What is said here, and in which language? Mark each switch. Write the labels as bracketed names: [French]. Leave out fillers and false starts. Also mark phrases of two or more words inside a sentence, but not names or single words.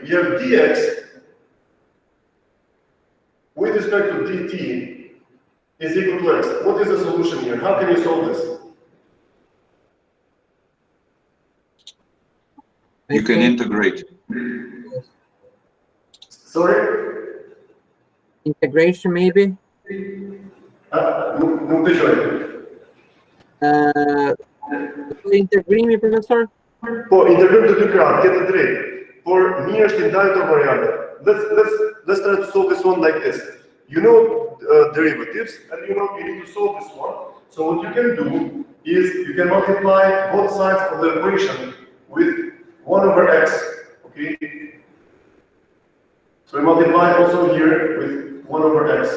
[English] You have dx with respect to dt is equal to x. What is the solution here? How can you solve this? You can integrate. Sorry? Integration, maybe? [Albanian] Nuk dëgjoj. Integrimi, professor? Po, integrim të dy krahat, ke të drejtë. Por mirë është i ndajë këto variante. [English] Let's try to solve this one like this. You know derivatives, and you know you need to solve this one. So what you can do is you can multiply both sides of the equation with 1 over x, okay? So we multiply also here with 1 over x.